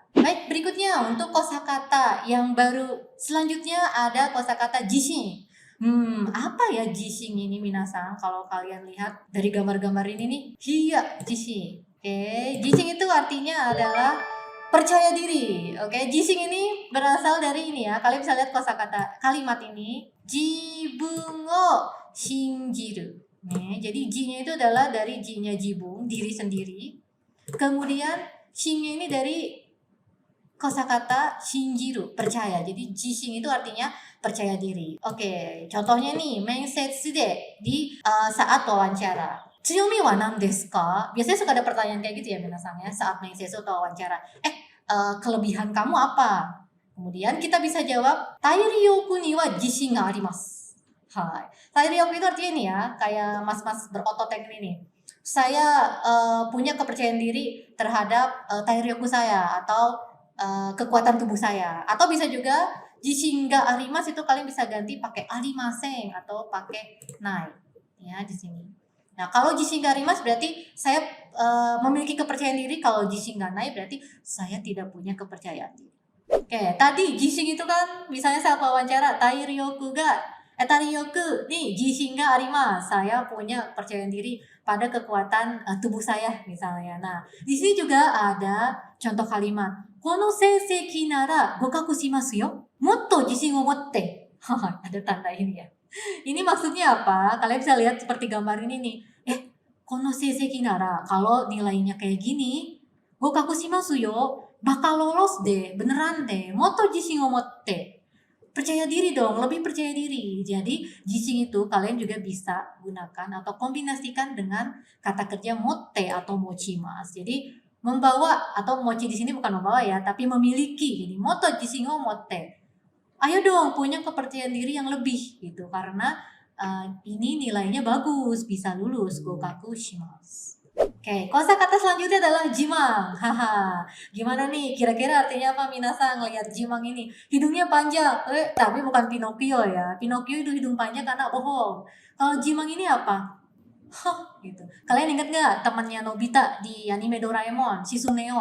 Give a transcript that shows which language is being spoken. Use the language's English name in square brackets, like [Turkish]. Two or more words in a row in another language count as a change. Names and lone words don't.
[Indonesian] Baik, berikutnya untuk kosakata yang baru selanjutnya ada kosakata jishin. Apa ya jishin ini minasan? Kalau kalian lihat dari gambar-gambar ini nih, hiya jishin. Oke, jishin itu artinya adalah percaya diri. Oke, jishin ini berasal dari ini ya. Kalian bisa lihat kosakata kalimat ini, [Japanese] 自分を信じる. [Indonesian] Nih, jadi ji-nya itu adalah dari ji-nya jibun, diri sendiri. Kemudian shin-nya ini dari kosakata shinjiru, percaya. Jadi jishin itu artinya percaya diri. Oke, contohnya nih, [Japanese] 面接で [Indonesian] di saat wawancara. [Japanese] 強みは何ですか? [Indonesian] Biasanya suka ada pertanyaan kayak gitu ya minasan ya saat mensetsu atau wawancara. Kelebihan kamu apa? Kemudian kita bisa jawab [Japanese] 体力には自信があります. [Indonesian] Hai. Tairyoku itu artinya ini ya, kayak mas-mas berotot yang ini nih. Saya punya kepercayaan diri terhadap tairyoku saya atau kekuatan tubuh saya. Atau bisa juga [Japanese] 自信があります [Indonesian] itu kalian bisa ganti pakai arimasen atau pakai nai ya di sini. Nah, kalau [Japanese] 自信があります [Indonesian] berarti saya memiliki kepercayaan diri, kalau [Japanese] 自信がない [Indonesian] berarti saya tidak punya kepercayaan diri. Oke, tadi jishin itu kan misalnya saat wawancara tairyoku nih [Japanese] 自信があります. [Indonesian] Saya punya kepercayaan diri pada kekuatan tubuh saya misalnya. Nah, di sini juga ada contoh kalimat. [Japanese] この成績なら合格しますよ。もっと自信を持って. [Indonesian] Ada tanda ini ya. Ini maksudnya apa? Kalian bisa lihat seperti gambar ini nih. [Japanese] この成績なら, [Indonesian] kalau nilainya kayak gini, [Japanese] 合格しますよ, [Indonesian] bakal lolos deh, beneran deh. [Japanese] もっと自信を持って. [Indonesian] Percaya diri dong, lebih percaya diri. Jadi jishin itu kalian juga bisa gunakan atau kombinasikan dengan kata kerja motte atau mochimasu. Jadi membawa atau mochi di sini bukan membawa ya, tapi memiliki. Jadi [Japanese] もっと自信を持って. [Indonesian] Ayo dong punya kepercayaan diri yang lebih gitu karena ini nilainya bagus, bisa lulus [Japanese] 合格します. [Indonesian] Oke, kosakata selanjutnya adalah jimang. Haha. Gimana nih? Kira-kira artinya apa minasan ngelihat jimang ini? Hidungnya panjang. Tapi bukan Pinocchio ya. Pinocchio itu hidung panjang karena bohong. Kalau jimang ini apa? Gitu. Kalian ingat nggak temannya Nobita di anime Doraemon, si Suneo?